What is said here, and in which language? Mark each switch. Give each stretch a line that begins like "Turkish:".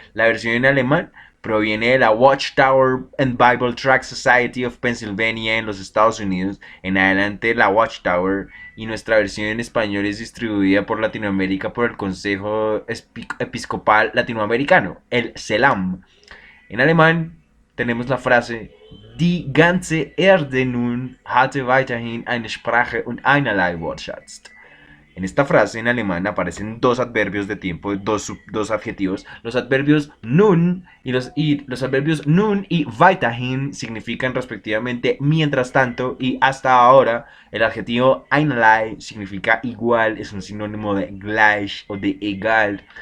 Spanish: La versión en alemán proviene de la Watchtower and Bible Tract Society of Pennsylvania en los Estados Unidos. En adelante la Watchtower, y nuestra versión en español es distribuida por Latinoamérica por el Consejo Episcopal Latinoamericano, el CELAM. En alemán tenemos la frase
German: Die ganze Erde nun hatte weiterhin eine Sprache und einerlei Wortschatz.
Spanish: En esta frase en alemán aparecen 2 adverbios de tiempo, dos adjetivos. Los adverbios nun y los adverbios nun y weiterhin significan respectivamente mientras tanto y hasta ahora. El adjetivo einerlei significa igual, es un sinónimo de gleich o de egal.